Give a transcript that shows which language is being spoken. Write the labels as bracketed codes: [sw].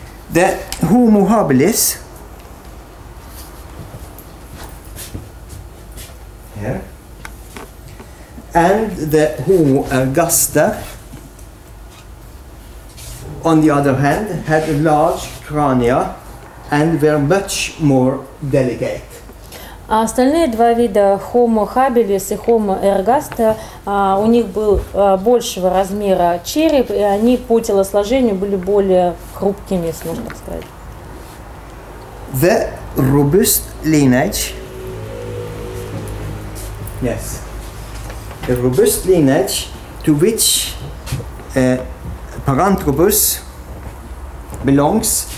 [en] The Homo habilis here and the Homo ergaster, on the other hand, had large crania and were much more delicate. [ru] А остальные 2 вида Homo habilis и Homo ergaster, у них был большего размера череп, и они по телосложению были более хрупкими, если можно так сказать. [en] The robust lineage, yes, the robust lineage to which Paranthropus belongs